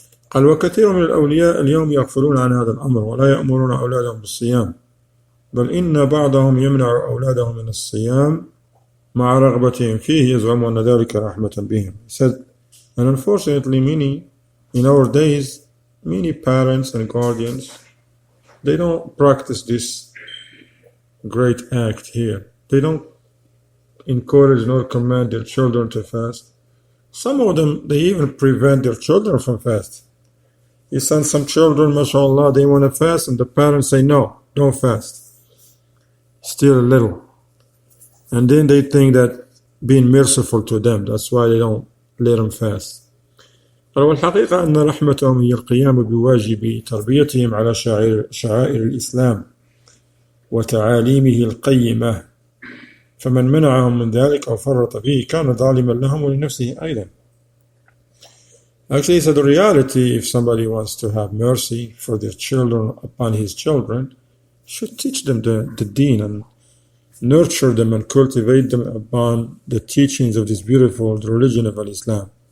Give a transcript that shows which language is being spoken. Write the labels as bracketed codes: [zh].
[ar] قال وكثير من الأولياء اليوم يغفلون عن هذا الأمر ولا يأمرون أولادهم بالصيام، بل إن بعضهم يمنع أولادهم من الصيام مع رغبتهم فيه يزعم أن ذلك رحمة بهم. [en] He said, and unfortunately in our days, many parents and guardians, they don't practice this great act here. They don't encourage nor command their children to fast. Some of them, they even prevent their children from fasting. You send some children, mashallah, they want to fast, and the parents say, no, don't fast. Still a little. And then they think that being merciful to them, that's why they don't let them fast. [ar] والحقيقة أن رحمتهم هي القيام بواجب تربيتهم على شعائر الإسلام وتعاليمه القيمة، فمن منعهم من ذلك أو فرط فيه كان ظالما لهم ولنفسه أيضا. [en] Actually, so the reality, if somebody wants to have mercy for their children upon his children, should teach them the deen and nurture them and cultivate them upon the teachings of this beautiful religion of Islam.